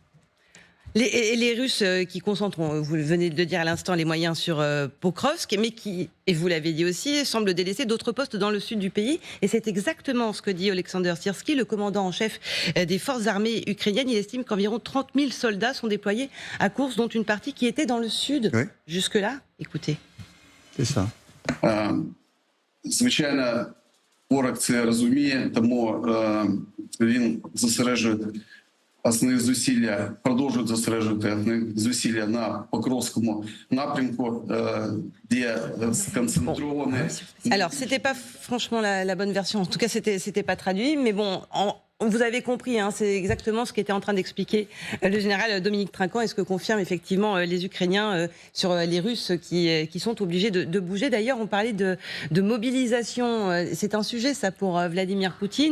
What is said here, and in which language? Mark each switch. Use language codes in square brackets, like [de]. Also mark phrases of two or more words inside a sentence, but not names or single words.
[fr] Les Russes qui concentreront, vous venez de le dire à l'instant, les moyens sur Pokrovsk, mais qui, et vous l'avez dit aussi, semblent délaisser d'autres postes dans le sud du pays. Et c'est exactement ce que dit Oleksandr Syrski, le commandant en chef des forces armées ukrainiennes. Il estime qu'environ 30 000 soldats sont déployés à Koursk, dont une partie qui était dans le sud. Jusque-là, écoutez. C'est ça. [uk] Звичайно, ворог це розуміє, тому він зосереджує основні зусилля, продовжують зосереджувати основні зусилля на Покровському напрямку, де сконцентровані. [fr] Alors, c'était pas franchement la bonne version. En tout cas, c'était pas traduit, mais bon. Vous avez compris, c'est exactement ce qu'était en train d'expliquer le général Dominique Trinquant, et ce que confirment effectivement les Ukrainiens sur les Russes qui sont obligés de bouger. D'ailleurs, on parlait de mobilisation. C'est un sujet, ça, pour Vladimir Poutine.